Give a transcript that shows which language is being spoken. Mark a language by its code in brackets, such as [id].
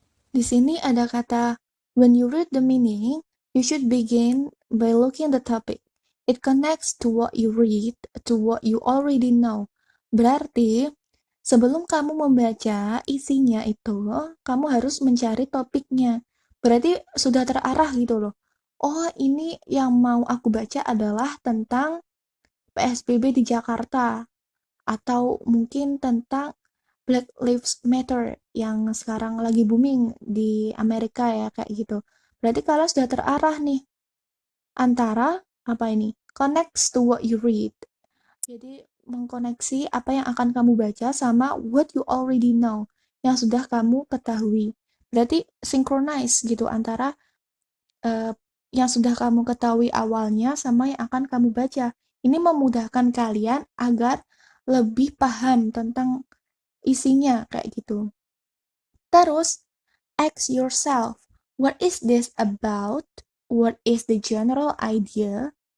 [id] Di sini ada kata, [en] when you read the meaning, you should begin by looking the topic. It connects to what you read, to what you already know. [id] Berarti, sebelum kamu membaca isinya itu, kamu harus mencari topiknya. Berarti sudah terarah gitu loh. Oh, ini yang mau aku baca adalah tentang PSBB di Jakarta. Atau mungkin tentang Black Lives Matter yang sekarang lagi booming di Amerika ya, kayak gitu. Berarti kalian sudah terarah nih antara apa ini? [en] Connects to what you read. [id] Jadi mengkoneksi apa yang akan kamu baca sama [en] what you already know, [id] yang sudah kamu ketahui. Berarti synchronize gitu antara yang sudah kamu ketahui awalnya sama yang akan kamu baca. Ini memudahkan kalian agar lebih paham tentang isinya kayak gitu. [en] Terus, ask yourself, what is this about? What is the general idea?